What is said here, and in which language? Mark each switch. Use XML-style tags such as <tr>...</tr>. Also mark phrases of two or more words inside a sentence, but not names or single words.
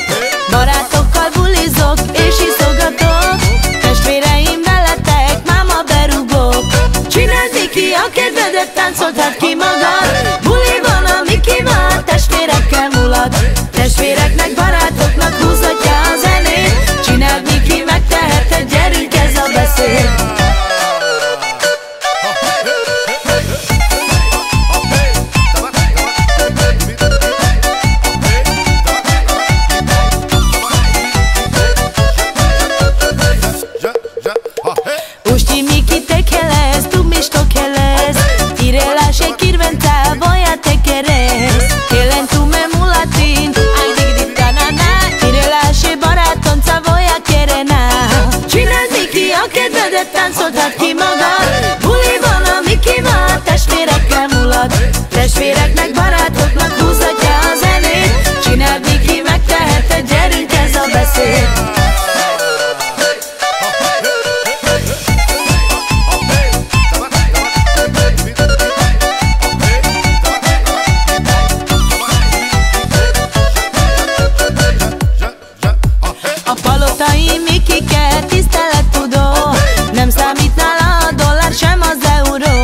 <hu>Barátokkal bulizok és iszogatok, testvéreim veletek, máma berúgok. Csináld Miki, a kedvedet, táncoltad ki magad. Buli van, a Miki van, testvérekkel mulad. Testvéreknek, barátoknak húzatja a zenét. Csináld Miki, megteheted, gyerünk, ez a beszéd.</hu> <rom>Ušti Miki te keles, tu mišto keles, tire laše kirventa, voja te keres. Kelen tu me mulatin, aj digdi tanana, tire laše baratonca, voja kerena.</rom> <hu>Csináld Miki, a kedvedet, táncoltad ki magad. Buli van, a Miki van, testvérekkel mulad. Testvéreknek, barátoknak húzatja a zenét. Csináld Miki, megteheted, gyerünk, ez a beszéd. A palotai Mikike tisztelettudó, nem számít nála a dollár, sem az euró.</hu>